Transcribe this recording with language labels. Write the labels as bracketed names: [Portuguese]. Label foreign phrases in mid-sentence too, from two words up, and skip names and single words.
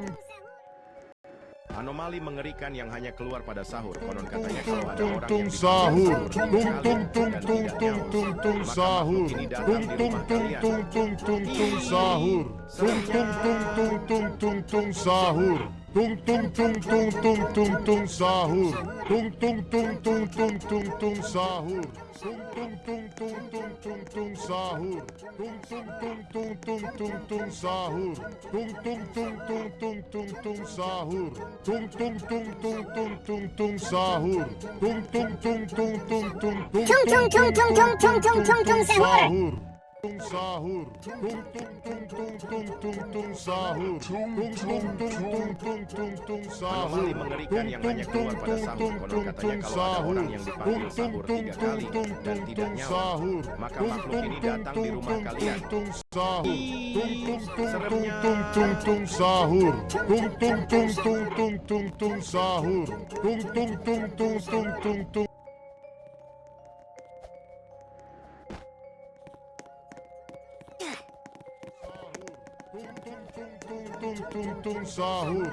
[Indonesian] Anomali mengerikan yang hanya keluar pada sahur. Konon katanya kalau ada orang yang dipanggil Sahur. sahur 3 Tung kali tung dan tung tidak tung nyaut, tung tung maka sahur. makhluk ini datang Tung di tung rumah tung kalian. tung tung tung tung sahur. Tung tung tung tung tung tung tung sahur. Tung tung tung tung tung tung tung sahur. Tung tung tung tung tung tung tung sahur. Tung tung tung tung tung tung tung sahur. Tung tung tung tung tung tung tung sahur. Tung tung tung tung tung tung tung sahur. Tung tung tung tung tung tung tung sahur. Tung tung tung tung tung tung tung sahur. Tung sahur. Tung tung tung tung tung tung tung sahur. Tung tung tung tung tung tung tung sahur. Anomali mengerikan yang hanya keluar pada sahur. Konon katanya kalau ada orang yang dipanggil sahur 3 kali dan tidak nyaut, maka makhluk ini datang di rumah kalian. Seremnya. Tung tung sahur. Tung tung tung tung tung tung tung sahur. Tung tung tung tung tung tung tung. Tung tung tung sahur.